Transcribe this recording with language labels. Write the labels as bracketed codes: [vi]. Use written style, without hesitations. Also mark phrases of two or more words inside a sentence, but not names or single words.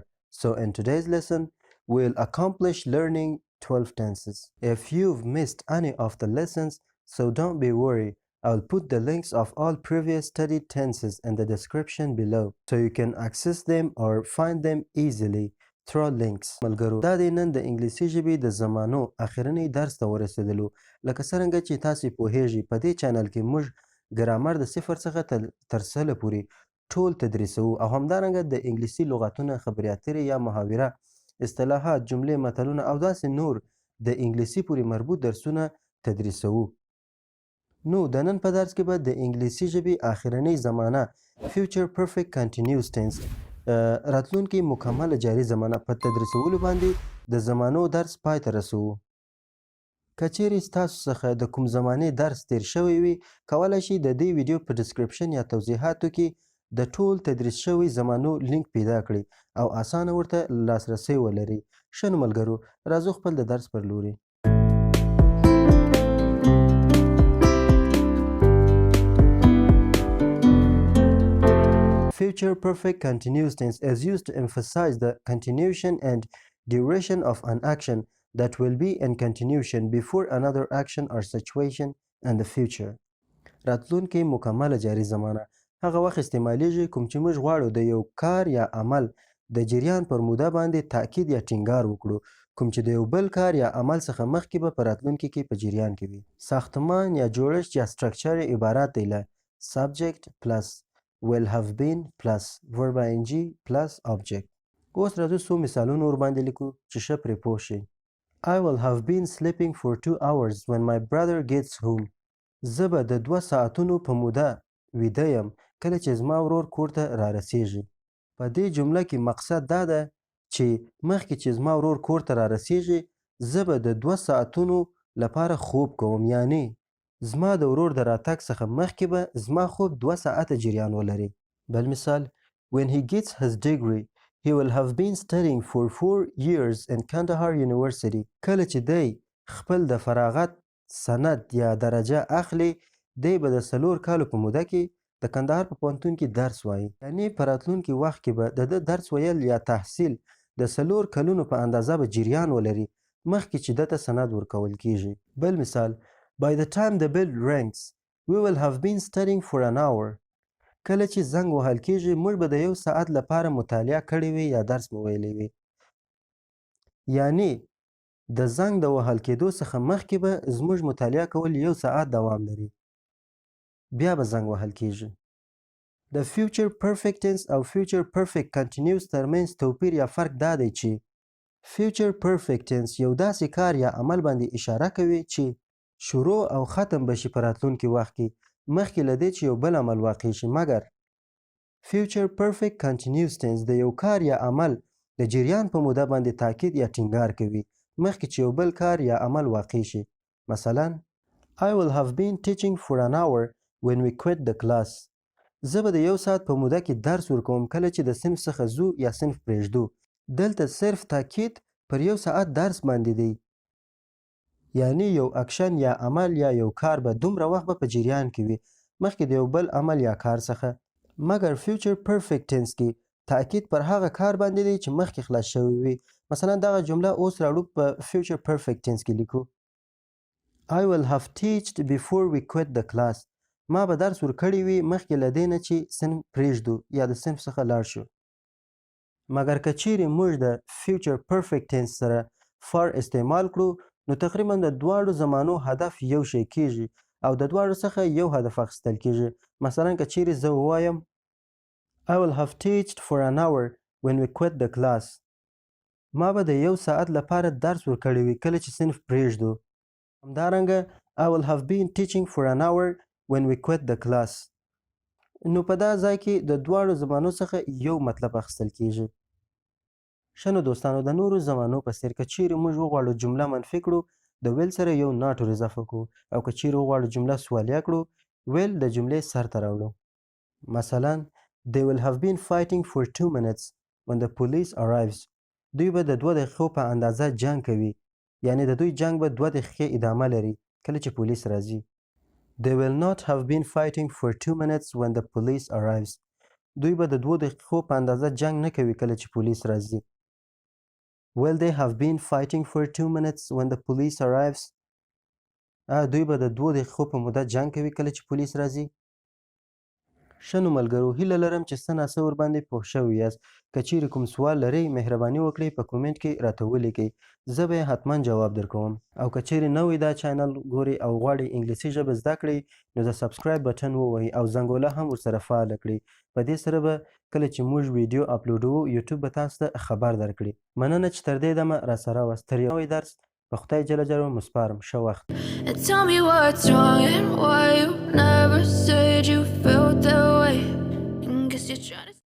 [en] So in today's lesson, we'll accomplish learning 12 tenses. If you've missed any of the lessons, so don't be worried. I'll put the links of all previous studied tenses in the description below so you can access them or find them easily through links. [ps] ملګرو دا د نن د انګلیسي ژبې د زمانو اخرنی درس ته ورسېدلو. لکه څرنګه چې تاسې پوهیږئ په دې چینل کې موږ ګرامر د صفر څخه تر سله پورې ټول تدریسوو او همدارنګه د انګلیسي لغتونه، خبرې اترې یا محاوره، اصطلاحات، جملې، متلونه او داسې نور د انګلیسي پورې مربوط درسونه تدریسوو. نو د نن په درس کې به د انګلیسي ژبې اخرنی زمانه [en] future perfect continuous tense [ps] راتلونکي مکمل جاری زمانه په تدریسولو باندې د زمانو درس پای ته رسوو. که چیرې ستاسو څخه د کوم زمانې درس تیر شوی وي، کولی شئ د دې ویډیو په ډسکرپشن یا توضیحاتو کې د ټول تدریس شوي زمانو لینک پیدا کړئ او اسانه ورته لاسرسی ولرئ. ښه نو ملګرو، راځو خپل د درس پر لوري. [en] Future perfect continuous tense is used to emphasize the continuation and duration of an action that will be in continuation before another action or situation in the future. [ps] راتلونکي مکمل جاری زمانه هغه وخت استعمالیږي کوم چې موږ غواړو د یو کار یا عمل د جریان پر موده باندې تاکید یا ټینګار وکړو، کوم چې د یو بل کار یا عمل څخه مخکې به په راتلونکي کې په جریان کې وي. ساختمان یا جوړښت یا [en] structure [ps] عبارت دی له [en] subject plus will have been plus verb ing plus object. [ps] اوس راځو څو مثالونه ورباندې لیکو چې ښه پرې پوه شئ. [en] I will have been sleeping for 2 hours when my brother gets home. [ps] زه به د 2 ساعتونو په موده ویده یم کله چې زما ورور کور ته رارسیږي. په دې جمله کې مقصد دا ده چې مخکې چې زما ورور کور ته رارسیږي زه به د 2 ساعتونو لپاره خوب کوم، یعنی زما د ورور د راتګ څخه مخکې به زما خوب 2 ساعته جریان ولري. بل مثال [en] When he gets his degree, he will have been studying for 4 years in Kandahar University. [ps] کله چې دی خپل د فراغت سند یا درجه اخلي، دی به د 4 کالو په موده کې د کندهار په پوهنتون کې درس وایي. یعنی په راتلونکي وخت کې به د درس ویل یا تحصیل د 4 کلونو په اندازه به جریان ولري مخکې چې دته سند ورکول کیږي. بل مثال [en] By the time the bell rings, we will have been studying for an hour. [ps] کله چې زنګ وهل کیږي موږ به د 1 ساعت لپاره مطالعه کړې وي یا درس مو ویلی وي. یعنی د زنګ د وهل کېدو څخه مخکې به زموږ مطالعه کول 1 ساعت دوام لري، بیا به زنګ وهل کیږي. د [en] future perfect tense [ps] او [en] future perfect continuous [ps] ترمنځ توپیر یا فرق دا دی چې [en] future perfect tense [ps] یو داسې کار یا عمل باندې اشاره کوي چې شروع او ختم بشي په راتلونکي وخت کې مخکې له دې چې یو بل عمل واقع شي. مګر [en] future perfect continuous tense [ps] د یو کار یا عمل د جریان په موده باندې تاکید یا ټینګار کوي مخکې چې یو بل کار یا عمل واقع شي. [en] مثلا I will have been teaching for an hour when we quit the class. [ps] زه به د 1 ساعت په موده کې درس ورکوم کله چې د صنف څخه ځو یا صنف پرېږدو. دلته صرف تاکید پر 1 ساعت درس باندې دی، یعنی یو اکشن یا عمل یا یو کار به دومره وخت به په جریان کې وي مخکې د یو بل عمل یا کار څخه. مګر [en] future perfect tense [ps] کې تاکید پر هغه کار باندې دی چې مخکې خلاص شوی وي. مثلا دغه جمله اوس راوړو په [en] future perfect tense [ps] کې لیکو [en] I will have taught before we quit the class. [ps] ما به درس ورکړی وي مخکې له دې نه چې صنف پرېږدو یا د صنف څخه لاړ شو. مګر که چیرې موږ د [en] future perfect tense [ps] سره for استعمال کړو نو تقریبا د دواړو زمانو هدف یو شی کیږي او د دواړو څخه یو هدف اخیستل کیږي. مثلا که چیرې زه ووایم [en] I will have taught for an hour when we quit the class. [ps] ما به د 1 ساعت لپاره درس ورکړی وي کله چې صنف پرېږدو. [en] همدارنګه I will have been teaching for an hour when we quit the class. [ps] نو په دا ځای کې د دواړو زمانو څخه یو مطلب اخیستل کیږي. ښه نو دوستانو، د نورو زمانو په څېر که چیرې موږ وغواړو جمله منفي کړو د ویل سره یو not ور اضافه کړو، او که چیرې وغواړو جمله سوالیه کړو ویل د جملې سر ته راوړو. [en] مثلا They will have been fighting for 2 minutes when the police arrives. [ps] دوی به د 2 دقیقو په اندازه جنګ کوي یعنی د دوی جنگ به 2 دقیقې ادامه لري کله چې پولیس راځي. [en] They will not have been fighting for 2 minutes when the police arrives. [ps] دوی به د 2 دقیقو په اندازه جنگ نه کوي کله چې پولیس راځي. [en] Will they have been fighting for 2 minutes when the police arrives? [ps] دوی به د 2 دقیقو په موده جنگ کوي کله چې پولیس راځي. ښه نو ملګرو، هیله لرم چې څه ناڅه ورباندې پوه شوي یاست. که چیرې کوم سوال لرئ مهرباني وکړئ په کومنټ کې راته ولیکئ، زه به یې حتما جواب درکوم. او که چیرې نوی دا چینل ګورئ او غواړئ انګلیسي ژبه زده کړئ نو د [en] subscribe button [ps] ووهئ او زنګوله هم ورسره فعاله کړئ. په دې سره به کله چې موږ ویډیو اپلوډوو یوټیوب به تاسو ته خبر درکړي. مننه چې تر دې دمه راسره واست. تر یو نوی درس په خدای جل جلاله مو سپارم. ښه وخت. [en] Tell me what's wrong and why you never said you felt that way. Guess you're trying